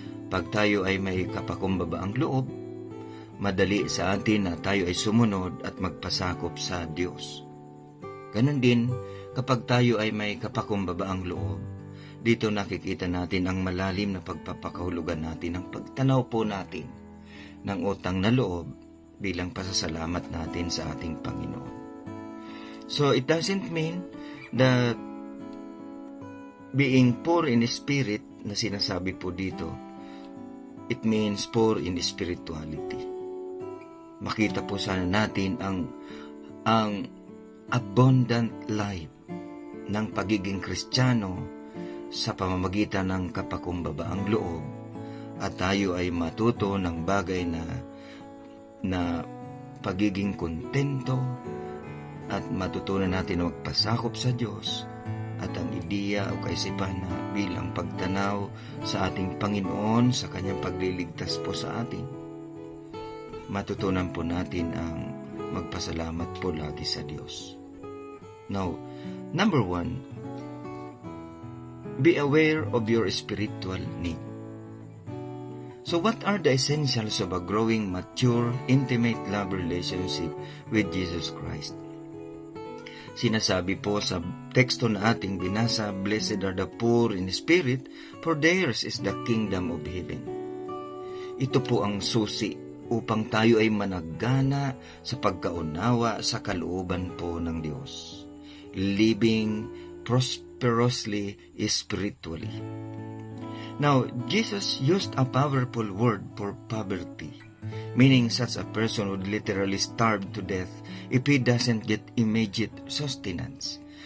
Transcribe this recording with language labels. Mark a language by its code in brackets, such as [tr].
[tl] Pag tayo ay may kapakumbabaang loob, madali sa atin na tayo ay sumunod at magpasakop sa Diyos. Ganon din, kapag tayo ay may kapakumbabaang loob, dito nakikita natin ang malalim na pagpapakahulugan natin, ang pagtanaw po natin ng utang na loob bilang pasasalamat natin sa ating Panginoon. [en] So it doesn't mean that being poor in spirit [tl] na sinasabi po dito, [en] it means poor in spirituality. [tl] Makita po sana natin ang abundant life ng pagiging Kristiyano sa pamamagitan ng kapakumbabaang loob at tayo ay matuto ng bagay na pagiging kontento at matutunan natin na magpasakop sa Diyos at ang ideya o kaisipan na bilang pagtanaw sa ating Panginoon sa kanyang pagliligtas po sa atin. Matutunan po natin ang magpasalamat po lagi sa Diyos. [en] Now, number 1, be aware of your spiritual need. So what are the essentials of a growing, mature, intimate love relationship with Jesus Christ? [tl] Sinasabi po sa teksto na ating binasa, [en] "Blessed are the poor in spirit, for theirs is the kingdom of heaven." [tl] Ito po ang susi upang tayo ay managana sa pagkaunawa sa kalooban po ng Diyos. [en] Living prosperously spiritually. Now, Jesus used a powerful word for poverty, meaning such a person would literally starve to death if he doesn't get immediate sustenance.